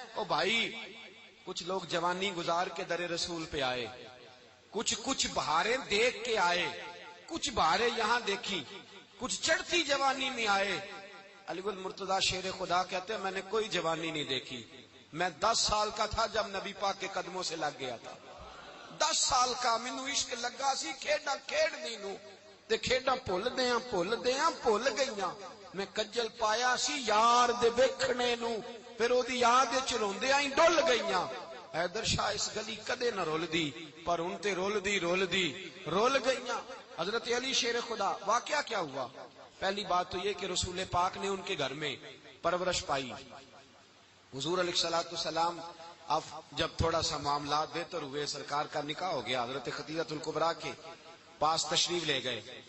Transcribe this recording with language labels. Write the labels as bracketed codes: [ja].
[ur] او بھائی، کچھ لوگ جوانی گزار کے در رسول پہ آئے، کچھ بہاریں دیکھ کے آئے، کچھ بہاریں یہاں دیکھی، کچھ چڑھتی جوانی میں آئے. علی گل مرتضیٰ شیر خدا کہتے ہیں میں نے کوئی جوانی نہیں دیکھی. میں 10 سال کا تھا جب نبی پاک کے قدموں سے لگ گیا تھا. [pa] 10 سال کا مینوں عشق لگا سی، کھیڈاں کھیڈ دی نو تے کھیڈاں بھول گئیاں. میں کجل پایا سی یار دے ویکھنے نو، پھر او دی یاد وچ روندیاں ہی ڈل گئیاں. حیدر شاہ اس گلی کدے نہ رول دی، پر ان تے رول دی رول گئیاں. [ur] حضرت علی شیر خدا، واقعہ کیا ہوا؟ پہلی بات تو یہ کہ رسول پاک نے ان کے گھر میں پرورش پائی. حضور علیہ الصلوۃ والسلام اب جب تھوڑا سا معاملات بہتر ہوئے، سرکار کا نکاح ہو گیا، حضرت خدیجہ الکبریٰ کے پاس تشریف لے گئے.